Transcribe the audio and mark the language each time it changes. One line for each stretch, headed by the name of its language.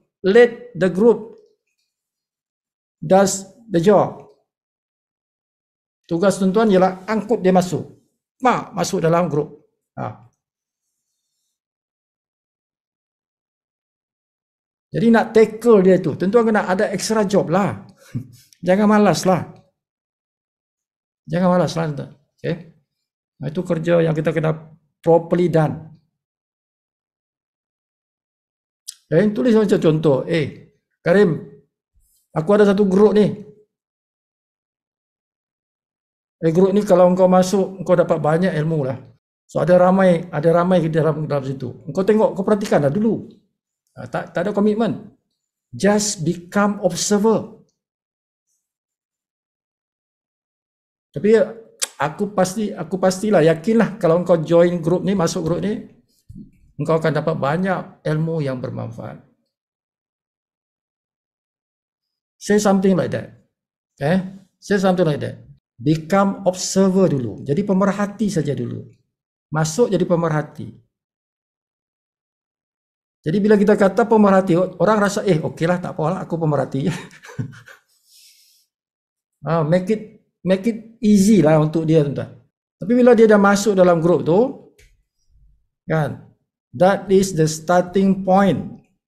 English: Let the group does the job.
Malay: Tugas tuan-tuan ialah angkut dia masuk. Masuk dalam grup. Jadi nak tackle dia tu, tuan-tuan kena ada
English: extra job
Malay: lah. Jangan malas lah. Jangan malas lah. Okay? Itu kerja yang kita kena
English: properly done.
Malay: Tulis macam contoh. Karim, aku ada satu grup ni. Grup ni kalau engkau masuk, engkau dapat banyak ilmu lah. So ada ramai dalam situ. Engkau tengok, kau perhatikan dah dulu. Tak ada komitmen.
English: Just become observer.
Malay: Tapi aku pastilah, yakinlah kalau engkau join grup ni, masuk grup ni, engkau akan dapat banyak ilmu yang bermanfaat.
English: Say something like that. Say something like that. Become observer
Malay: dulu. Jadi pemerhati saja dulu. Masuk jadi pemerhati. Jadi bila kita kata pemerhati, orang rasa okeylah, tak apalah, aku pemerhati.
English: Make it easy
Malay: lah untuk dia, tuan-tuan. Tapi bila dia dah masuk dalam grup tu, kan,
English: that is the starting point.